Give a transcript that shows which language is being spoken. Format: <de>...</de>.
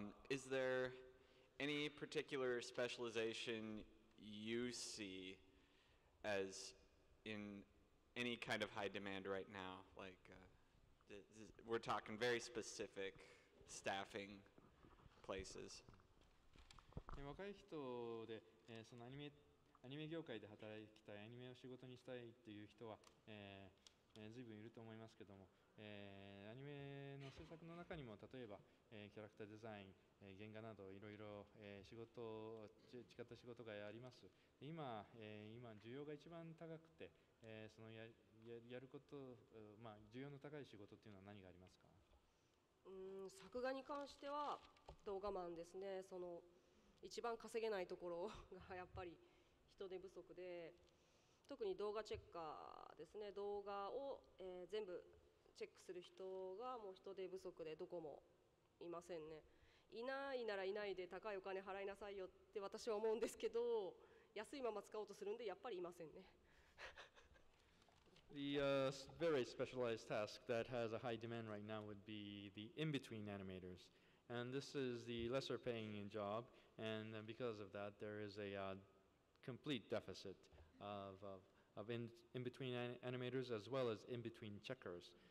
<en>Is there any particular specialization you see as in any kind of high demand right now? Like, we're talking very specific staffing places.</en> <ja>若い人で、そのアニメアニメ業界で働きたい、アニメを仕事にしたいっていう人は、随分いると思いますけども、アニメの制作の中にも例えば、キャラクターデザイン、原画などいろいろ違った仕事があります。今需要が一番高くて、そのやること、需要の高い仕事っていうのは何がありますか？作画に関しては動画マンですね。その一番稼げないところがやっぱり人手不足で、特に動画チェッカーですね。動画を、全部チェックする人がもう人手不足でどこもいませんね。いないならいないで高いお金払いなさいよって私は思うんですけど、安いまま使おうとするんでやっぱりいませんね。</ja> <en>The very specialized task that has a high demand right now would be the in-between animators. And this is the lesser paying job, and because of that, there is a complete deficit of in-between animators as well as in-between checkers.</en>